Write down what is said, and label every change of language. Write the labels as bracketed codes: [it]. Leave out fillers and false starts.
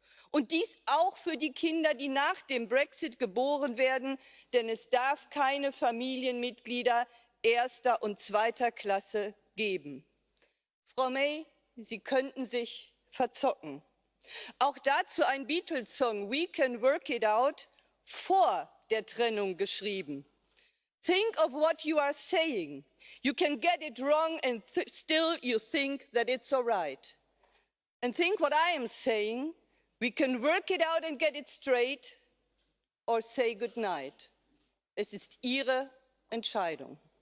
[de] Und dies auch für die Kinder, die nach dem Brexit geboren werden, denn es darf keine Familienmitglieder erster und zweiter Klasse geben. Frau May, Sie könnten sich verzocken. Auch dazu ein Beatles-Song, We Can Work It Out, vor der Trennung geschrieben. [en] Think of what you are saying. You can get it wrong and still you think that it's all right. And think what I am saying. We can work it out and get it straight or say goodnight. [de] Es ist Ihre Entscheidung.